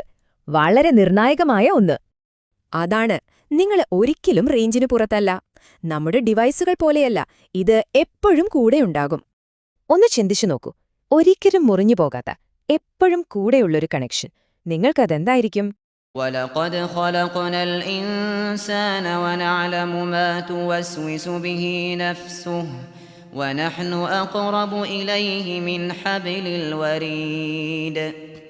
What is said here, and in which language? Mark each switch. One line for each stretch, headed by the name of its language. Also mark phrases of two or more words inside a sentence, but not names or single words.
Malayalam: വളരെ നിർണായകമായ ഒന്ന്. അതാണ്, നിങ്ങൾ ഒരിക്കലും റേഞ്ചിന് പുറത്തല്ല. നമ്മുടെ ഡിവൈസുകൾ പോലെയല്ല, ഇത് എപ്പോഴും കൂടെയുണ്ടാകും. ഒന്ന് ചിന്തിച്ചു നോക്കൂ, ഒരിക്കലും മുറിഞ്ഞു പോകാത്ത, എപ്പോഴും കൂടെയുള്ളൊരു കണക്ഷൻ. നിങ്ങൾക്കതെന്തായിരിക്കും?
Arabic: وَلَقَدْ خَلَقْنَا الْإِنسَانَ وَنَعْلَمُ مَا تُوَسْوِسُ بِهِ نَفْسُهُ وَنَحْنُ أَقْرَبُ إِلَيْهِ مِنْ حَبْلِ الْوَرِيدِ